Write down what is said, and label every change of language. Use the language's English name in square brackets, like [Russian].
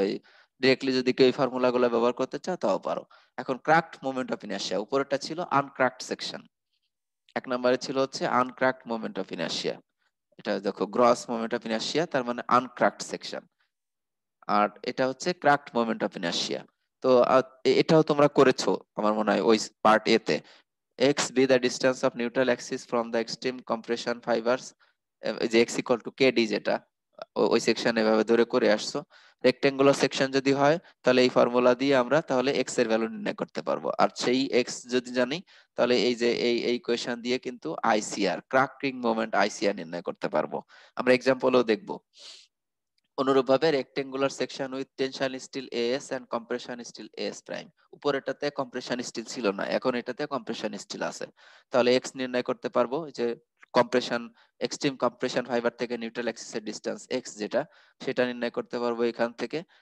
[Bangla] এই ডিরেক্টলি যদি কেউ এই ফর্মুলা গুলো ব্যবহার করতে চাও তাও পারো। এখন ক্র্যাকড মোমেন্ট অফ ইনার্শিয়া, উপরেরটা ছিল আনক্র্যাকড সেকশন, এক নম্বরে ছিল হচ্ছে আনক্র্যাকড মোমেন্ট অফ ইনার্শিয়া। এটা দেখো গ্রস মোমেন্ট অফ ইনার্শিয়া, তার মানে আনক্র্যাকড সেকশন, আর এটা হচ্ছে ক্র্যাকড মোমেন্ট অফ ইনার্শিয়া। তো এটাও তোমরা করেছো আমার মনে হয় ওই পার্ট এ তে। [English] x be the distance of neutral axis from the extreme compression fibers, যে x equal to kd, [Bangla] যেটা ওই সেকশন এভাবে ধরে করে আসছো। রেক্টেঙ্গুলার সেকশন যদি হয় তাহলে এই ফর্মুলা দিয়ে আমরা তাহলে x এর ভ্যালু নির্ণয় করতে পারবো, আর সেই x যদি জানি তাহলে এই যে এই ইকুয়েশন দিয়ে কিন্তু আইসিআর ক্র্যাকিং মোমেন্ট আইসিআর নির্ণয় করতে পারবো। আমরা এক্সাম্পলও দেখবো। অনুরূপভাবে rectangular section with tension still as and compression still as prime, উপরেটাতে compression still ছিল না, এখন এটাতে কম্প্রেশন স্টিল আছে, তাহলে এক্স নির্ণয় করতে পারবো যে কম্প্রেশন এক্সট্রিম কম্প্রেশন ফাইবার থেকে নিউট্রাল অ্যাক্সিসের ডিসটেন্স এক্স যেটা, সেটা নির্ণয় করতে পারবো এখান থেকে।